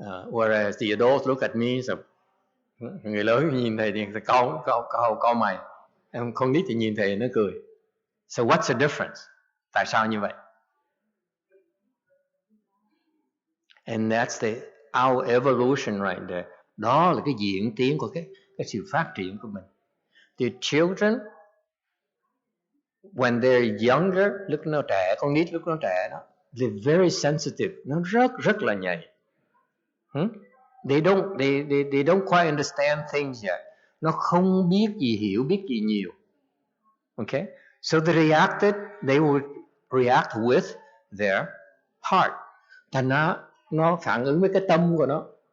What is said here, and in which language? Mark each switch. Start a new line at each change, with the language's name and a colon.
English: Whereas the adults look at me, so,
Vietnamese: người lớn nhìn thầy thì cau mày, em con nít thì nhìn thầy nó cười.
English: So what's the difference?
Vietnamese: Tại sao như vậy?
English: And that's our evolution right there.
Vietnamese: Đó là cái diễn tiến của cái sự phát triển của mình.
English: The children, when they're younger,
Vietnamese: lúc nó trẻ, con nít lúc nó trẻ đó,
English: they're very sensitive.
Vietnamese: Nó rất là nhạy.
English: They don't quite understand things yet.
Vietnamese: Nó không biết gì, hiểu biết gì nhiều.
English: Okay? So they would react with their heart.
Vietnamese: Thành nó phản ứng với cái tâm của nó.